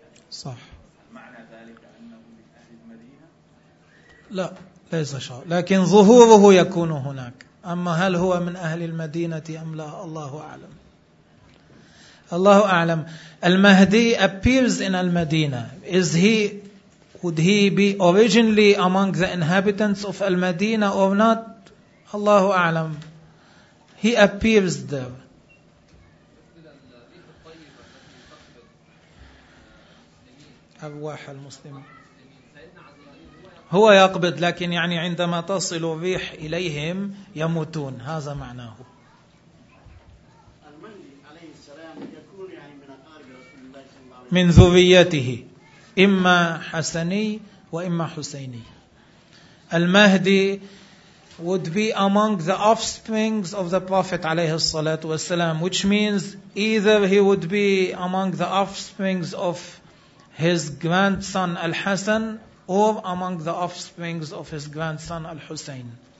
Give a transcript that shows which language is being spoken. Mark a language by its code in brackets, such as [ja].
[ar] صح. لا ليس شرط، لكن ظهوره يكون هناك، أما هل هو من أهل المدينة أم لا الله أعلم، الله أعلم. [en] المهدي appears in المدينة، is he would he be originally among the inhabitants of المدينة or not؟ [ar] الله أعلم. [en] He appears there. [ar] أرواح المسلمين هو يقبض، لكن يعني عندما تصل الريح إليهم يموتون، هذا معناه. من ذريته إما حسني وإما حسيني. [en] المهدي would be among the offsprings of the Prophet [ar] عليه الصلاة والسلام، [en] which means either he would be among the offsprings of his grandson Al-Hasan or among the offsprings of his grandson Al-Husayn.